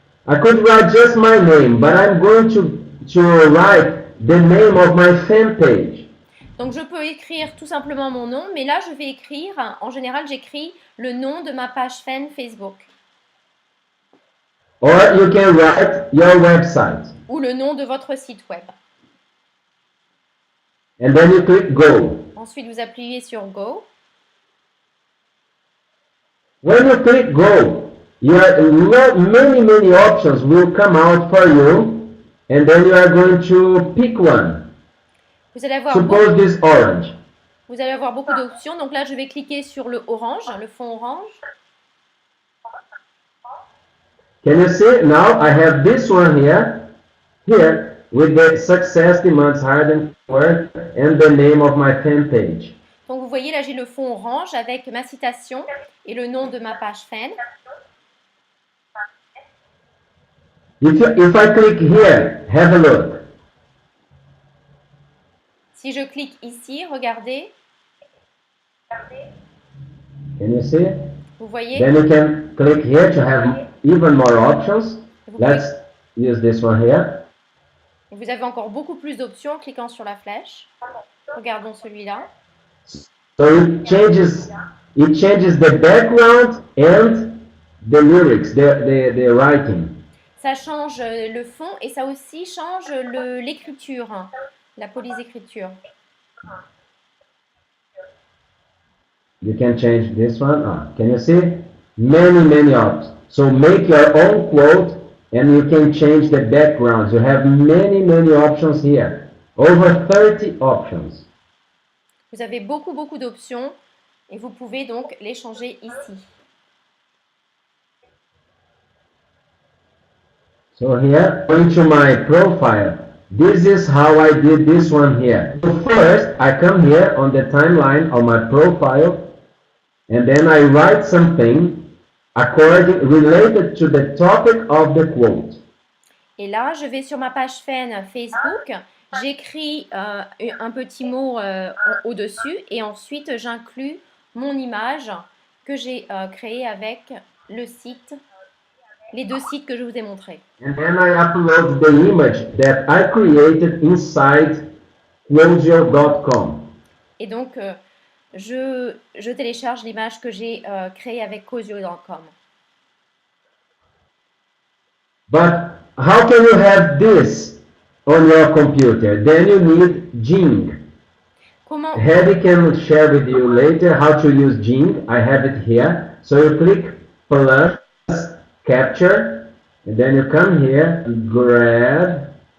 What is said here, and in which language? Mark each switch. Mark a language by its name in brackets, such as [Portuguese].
[English] I could write just my name, but I'm going to write the name of my fan page. [French] Donc je peux écrire tout simplement mon nom, mais là je vais écrire, en général j'écris le nom de ma page fan Facebook. [English] Or you can write your website. [French] Ou le nom de votre site web. [English] And then you click Go. [French] Ensuite vous appuyez sur Go. [English] When you click Go, many options will come out for you, and then you are going to pick one. [French] Vous allez avoir [English] Suppose this orange. [French] Vous allez avoir beaucoup d'options. Donc là, je vais cliquer sur le orange, le fond orange. [English] Can you see? Now I have this one here with the success demands hard work and the name of my fan page. [French] Donc vous voyez là, j'ai le fond orange avec ma citation et le nom de ma page fan. [English] If I click here, have a look. [French] Si je clique ici, regardez. [English] Can you see? [French] Vous voyez? [English] Then you can click here to have even more options. Let's use this one here. [French] Vous avez encore beaucoup plus d'options en cliquant sur la flèche. Regardons celui-là. [English] So it changes the background and the lyrics, the writing. [French] Ça change le fond et ça aussi change l'écriture, la police d'écriture. [English] You can change this one. Can you see? Many options. So make your own quote and you can change the backgrounds. You have many options here. Over 30 options. [French] Vous avez beaucoup d'options et vous pouvez donc les changer ici. [English] So here, going to my profile. This is how I did this one here. So first, I come here on the timeline of my profile, and then I write something related to the topic of the quote. [French] Et là, je vais sur ma page fan Facebook, j'écris un petit mot au-dessus et ensuite j'inclus mon image que j'ai créée avec le site, les deux sites que je vous ai montrés. [English] And then I upload the image that I created inside Quozio.com. [French] Et donc, je télécharge l'image que j'ai créée avec Quozio.com. [English] But how can you have this on your computer? Then you need Jing. [French] Comment [English] Hedy can share with you later how to use Jing. I have it here. So you click plus capture, and then you come here and grab.